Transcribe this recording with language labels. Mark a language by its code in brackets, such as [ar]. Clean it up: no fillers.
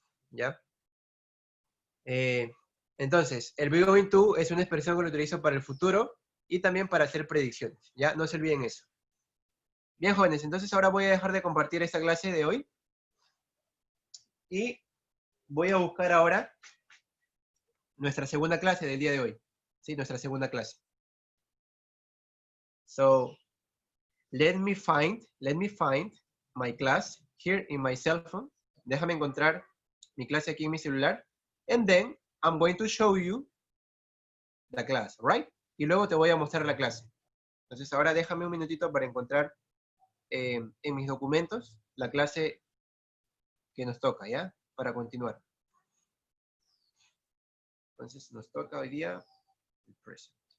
[es] ¿Ya? Entonces, el be going to es una expresión que lo utilizo para el futuro y también para hacer predicciones, ¿ya? No se olviden eso. Bien, jóvenes, entonces ahora voy a dejar de compartir esta clase de hoy y voy a buscar ahora nuestra segunda clase del día de hoy. Sí, nuestra segunda clase. [en] So, let me find my class here in my cell phone. [es] Déjame encontrar mi clase aquí en mi celular. [en] And then I'm going to show you the class, right? [es] Y luego te voy a mostrar la clase. Entonces ahora déjame un minutito para encontrar en mis documentos la clase que nos toca, ¿ya? Para continuar. Entonces nos toca hoy día el present.